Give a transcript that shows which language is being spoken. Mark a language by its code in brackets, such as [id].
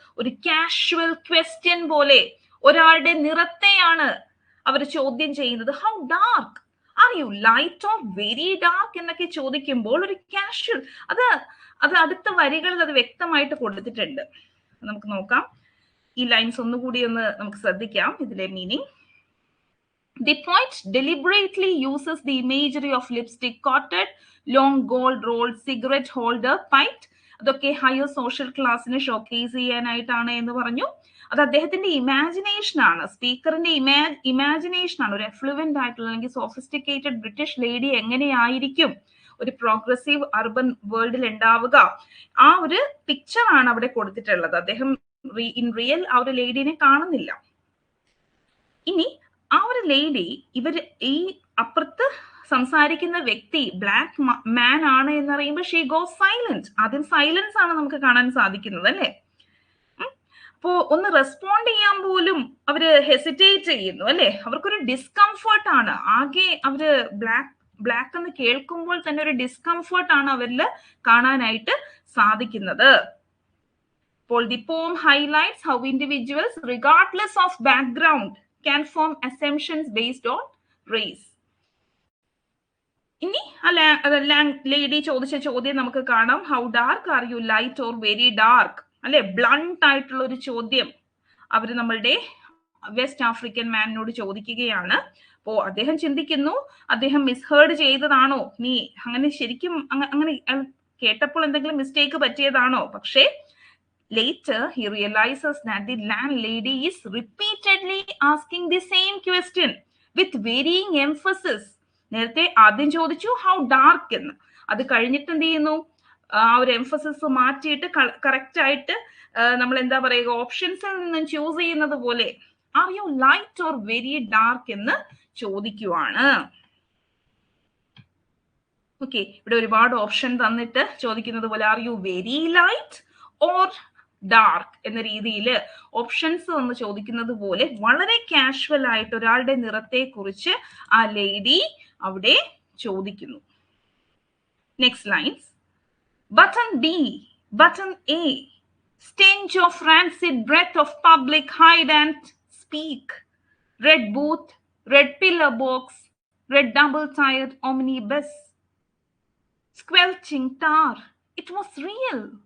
[ml] ഒരു casual question പോലെ ഒരാളുടെ നിറത്തെയാണ് അവർ ചോദ്യം ചെയ്യുന്നത്. [en] how dark, are you light or very dark [ml] എന്നൊക്കെ ചോദിക്കുമ്പോൾ ഒരു കാഷ്വൽ, അത് അടുത്ത വരികളിൽ അത് വ്യക്തമായിട്ട് കൊടുത്തിട്ടുണ്ട്. നമുക്ക് നോക്കാം, ഈ ലൈൻസ് ഒന്നുകൂടി ഒന്ന് നമുക്ക് ശ്രദ്ധിക്കാം ഇതിലെ meaning. [en] The poet deliberately uses the imagery of lipstick coated, long gold rolled, cigarette holder, piped. [ml] അതൊക്കെ ഹയർ സോഷ്യൽ ക്ലാസ്സിനെ ഷോക്കേസ് ചെയ്യാനായിട്ടാണ് എന്ന് പറഞ്ഞു. അത് അദ്ദേഹത്തിന്റെ ഇമാജിനേഷൻ ആണ്, സ്പീക്കറിന്റെ ഇമാജിനേഷൻ ആണ്. ഒരു എഫ്ലുവന്റ് ആയിട്ടുള്ള അല്ലെങ്കിൽ സോഫിസ്റ്റിക്കേറ്റഡ് ബ്രിട്ടീഷ് ലേഡി എങ്ങനെയായിരിക്കും ഒരു പ്രോഗ്രസീവ് അർബൻ വേൾഡിൽ ഉണ്ടാവുക, ആ ഒരു പിക്ചർ ആണ് അവിടെ കൊടുത്തിട്ടുള്ളത്. അദ്ദേഹം ഇൻ റിയൽ ആ ഒരു ലേഡീനെ കാണുന്നില്ല. ഇനി ആ ഒരു ലേഡി, ഈ അപ്പുറത്ത് സംസാരിക്കുന്ന വ്യക്തി ബ്ലാക്ക് മാൻ ആണ് എന്നറിയുമ്പോൾ [en] She goes silent. [ml] ആദ്യം സൈലൻസ് ആണ് നമുക്ക് കാണാൻ സാധിക്കുന്നത് അല്ലെ? അപ്പോ ഒന്ന് റെസ്പോണ്ട് ചെയ്യാൻ പോലും അവര് ഹെസിറ്റേറ്റ് ചെയ്യുന്നു അല്ലെ? അവർക്കൊരു ഡിസ്കംഫർട്ട് ആണ്. ആകെ അവര് ബ്ലാക്ക് എന്ന് കേൾക്കുമ്പോൾ തന്നെ ഒരു ഡിസ്കംഫർട്ട് ആണ് അവരിൽ കാണാനായിട്ട് സാധിക്കുന്നത്. [en] അപ്പോൾ the poem highlights how individuals, regardless of background, can form assumptions based on race. [ml] ഇനി ലേഡി ചോദിച്ച ചോദ്യം നമുക്ക് കാണാം. [en] how dark, are you light or very dark [ml] അല്ലെ, ബ്ലണ്ട് ആയിട്ടുള്ള ഒരു ചോദ്യം അവർ നമ്മളുടെ വെസ്റ്റ് ആഫ്രിക്കൻ മാനിനോട് ചോദിക്കുകയാണ്. അപ്പോ അദ്ദേഹം ചിന്തിക്കുന്നു, അദ്ദേഹം മിസ്ഹേർഡ് ചെയ്തതാണോ, നീ അങ്ങനെ ശരിക്കും അങ്ങനെ കേട്ടപ്പോൾ എന്തെങ്കിലും മിസ്റ്റേക്ക് പറ്റിയതാണോ? [en] പക്ഷേ later he realizes that the landlady is repeatedly asking the same question with varying emphasis. [ml] നേരത്തെ ആദ്യം ചോദിച്ചു [en] how dark [ml] എന്ന്, അത് കഴിഞ്ഞിട്ട് എന്ത് ചെയ്യുന്നു, ആ ഒരു എംഫസിസ് മാറ്റിയിട്ട് കറക്റ്റ് ആയിട്ട് നമ്മൾ എന്താ പറയുക, ഓപ്ഷൻസിൽ നിന്ന് ചൂസ് ചെയ്യുന്നത് പോലെ [en] are you light or very dark [ml] എന്ന് ചോദിക്കുവാണ്. ഓക്കെ, ഇവിടെ ഒരുപാട് ഓപ്ഷൻ തന്നിട്ട് ചോദിക്കുന്നത് പോലെ [en] are you very light or dark [ml] എന്ന രീതിയിൽ ഓപ്ഷൻസ് ഒന്ന് ചോദിക്കുന്നത് പോലെ വളരെ കാഷ്വൽ ആയിട്ട് ഒരാളുടെ നിറത്തെ കുറിച്ച് ആ ലേഡി അവിടെ ചോദിക്കുന്നു. [en] Next lines, button B, button A, stench of rancid breath of public hide and speak, red booth, red pillar box, red double-tired omnibus, squelching tar, it was real.